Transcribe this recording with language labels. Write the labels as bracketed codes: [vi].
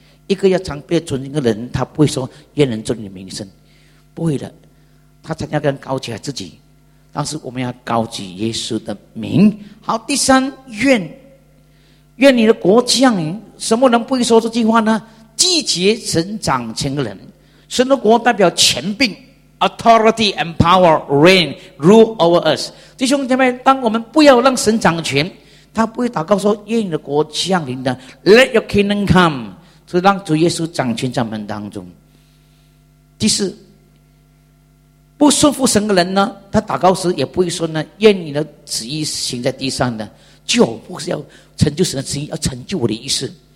[zh] 一个要常被尊敬的人，他不会说愿人尊你的名为圣，不会的。他常常跟高举自己，但是我们要高举耶稣的名。好，第三，愿，愿你的国降临。什么人不会说这句话呢？拒绝神掌权的人。神的国代表权柄。 [en] Authority and power reign rule over us. [zh] 弟兄姐妹，当我们不要让神掌权，他不会祷告说愿你的国降临的 ， [en] Let your kingdom come， [zh] 是让主耶稣掌权在我们当中。第四，不顺服神的人呢，他祷告时也不会说呢愿你的旨意行在地上的，就不是要成就神的旨意，要成就我的意思。